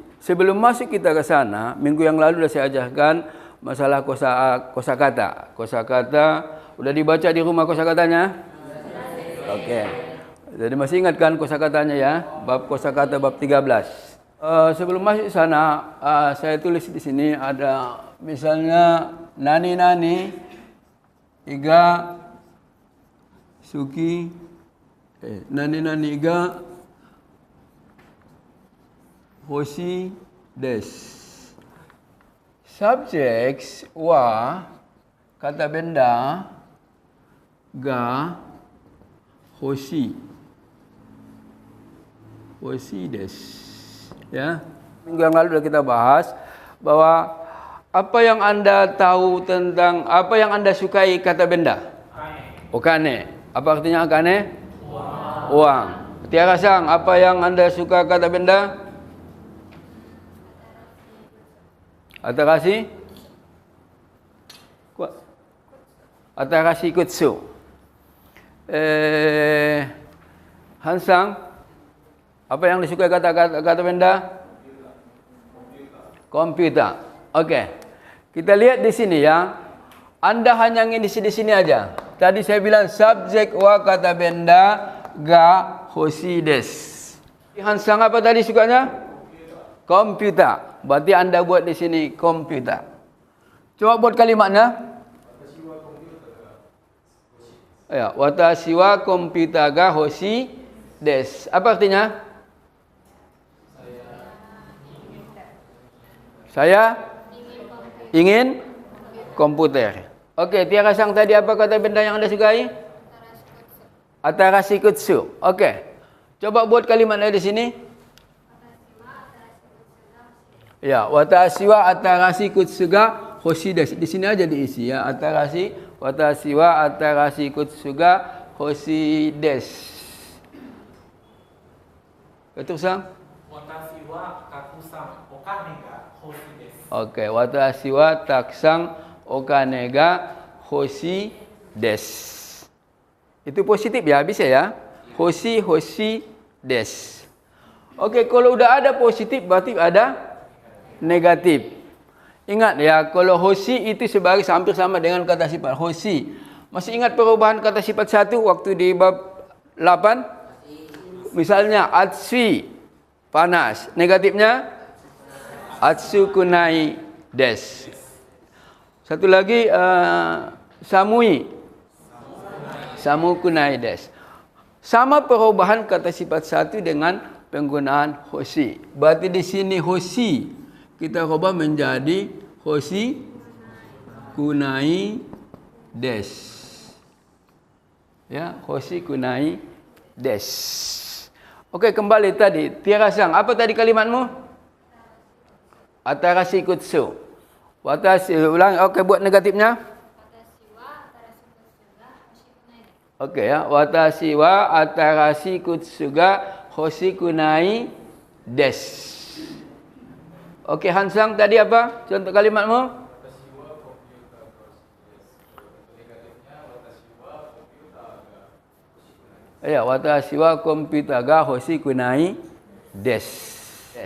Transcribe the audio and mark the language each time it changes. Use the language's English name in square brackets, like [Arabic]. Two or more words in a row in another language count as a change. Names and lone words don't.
[Indonesian] Sebelum masuk kita ke sana, minggu yang lalu sudah saya ajarkan masalah kosakata. Kosakata udah dibaca di rumah kosakatanya? Oke. Jadi masih ingat kan kosakatanya ya? Bab kosakata bab 13. Sebelum masuk sana, saya tulis di sini ada misalnya [Japanese] なになに、いがすき、なになにがほしいです. [Indonesian] Subjects wa kata benda [Japanese] がほしいです. [Indonesian] Ya, minggu yang lalu sudah kita bahas bahwa apa yang Anda tahu tentang apa yang Anda sukai kata benda? Okane. Apa artinya akane? Uang. Tiara Sang, apa yang Anda suka kata benda? Atarashi? [Japanese] 新しい靴. [Indonesian] Hansang, apa yang disukai kata benda? Komputer. Oke. Kita lihat di sini ya. Anda hanya ingin di sini aja. Tadi saya bilang subjek wa kata benda [Japanese] がほしいです. [Indonesian] Hansang apa tadi sukanya? Komputer. Berarti Anda buat di sini komputer. Coba buat kalimatnya. Ya, [Japanese] 私はコンピューターがほしいです. [Indonesian] Apa artinya? Saya ingin komputer. Oke, Tiara Sang tadi apa kata benda yang Anda sukai? [Japanese] 新しい靴. Oke. [Indonesian] Coba buat kalimatnya di sini. Ya, [Japanese] 私は新しい靴がほしいです. [Indonesian] Di sini aja diisi ya. [Japanese] 私は新しい靴がほしいです. [Indonesian] Betul, Sang? [Japanese] 私はたくさんお金がほしいです. Oke, 私はたくさんお金がほしいです. [Indonesian] Itu positif ya, bisa ya? [Japanese] ほしいです. [Indonesian] Oke, kalau udah ada positif berarti ada negatif. Ingat ya, kalau hoshi itu sebagai hampir sama dengan kata sifat hoshi. Masih ingat perubahan kata sifat satu waktu di bab 8? Misalnya atsui, panas. Negatifnya [Japanese] 暑くないです. [Indonesian] Satu lagi samui. [Japanese] 寒くないです. [Indonesian] Sama perubahan kata sifat satu dengan penggunaan hoshi. Berarti di sini hoshi kita ubah menjadi [Japanese] ほしくないです. Ya, ほしくないです. [Indonesian] Okey, kembali tadi. Tiara-san, apa tadi kalimatmu? [Japanese] 新しい靴. [Indonesian] Watashi, ulang. Okey, buat negatifnya. Okey ya. [Japanese] 私は新しい靴がほしくないです. [Indonesian] Okey, Hansang tadi apa? Contoh kalimatmu? [Japanese] Ya, 私はコンピューターがほしくないです. Yes.